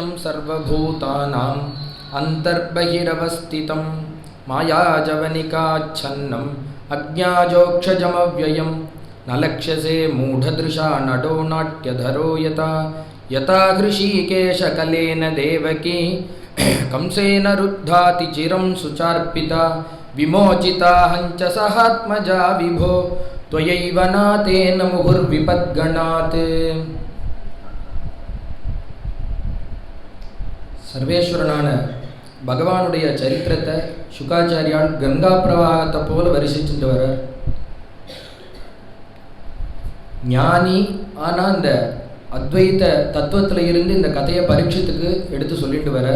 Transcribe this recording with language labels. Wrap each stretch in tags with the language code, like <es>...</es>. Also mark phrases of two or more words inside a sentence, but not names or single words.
<sa>सर्वभूतानाम् अन्तर्बहिरवस्थितं मायाजवनिकाच्छन्नम् अज्ञाजोक्षजमव्ययं न लक्ष्यसे मूढदृशा नडो नाट्यधरो यथा यथा हृषीकेशकलेन देवकी कंसेन रुद्धाति चिरं सुचार्पिता विमोचिता हञ्च सहात्मजा विभो त्वयैव नातेन मुहुर्विपद्गणात्।</sa> <ta>சர்வேஸ்வரனான பகவானுடைய சரித்திரத்தை சுகாச்சாரியால் கங்கா பிரவாகத்தை போல வரிசிச்சுட்டு வர்றார். ஞானி ஆனால் இந்த அத்வைத தத்துவத்தில் இருந்து இந்த கதையை பரீட்சத்துக்கு எடுத்து சொல்லிட்டு வர்றார்.</ta>